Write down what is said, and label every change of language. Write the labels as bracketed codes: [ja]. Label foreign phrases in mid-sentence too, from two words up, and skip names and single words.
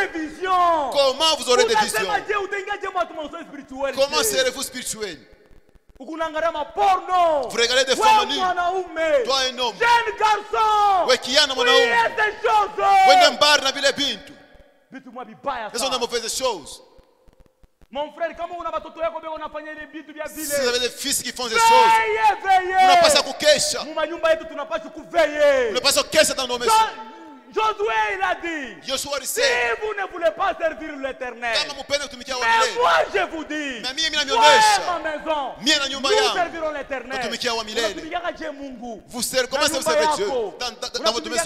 [fr] Comment vous aurez des visions? Comment serez-vous spirituel? Vous regardez des femmes nues. Toi un homme. Jeune garçon. Oui, qui a des choses. Ce sont des mauvaises choses. Mon frère, comment on a [sw] batoto yako bego unafanya ile vitu vya vile? [fr] Si vous avez des fils qui font des choses, [sw] unapaswa kukesha. Mu manyumba yetu tunapaswa kuveiller. Unapaswa kukesha [fr] dans nos maisons. Josué il a dit, si vous ne voulez pas servir l'Éternel, mais moi je vous dis, moi ma maison, nous servirons l'Éternel. Vous servez, comment vous servez Dieu dans votre maison?